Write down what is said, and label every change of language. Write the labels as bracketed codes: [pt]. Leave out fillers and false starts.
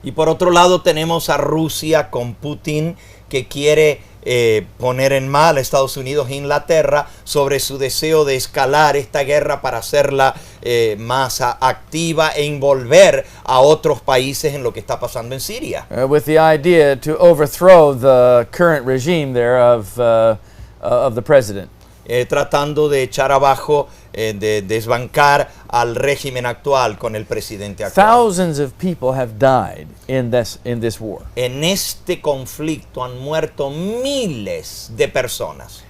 [es] Y por otro lado tenemos a Rusia con Putin, que quiere poner en mal a Estados Unidos e Inglaterra sobre su deseo de escalar esta guerra para hacerla más activa e envolver a otros países en lo que está pasando en Siria. [en] With the idea to overthrow the current regime there of the president. [es] Tratando de echar abajo, de desbancar al régimen actual con el presidente actual. [en] Thousands of people have died in this war. [es] En este conflicto han muerto miles de personas.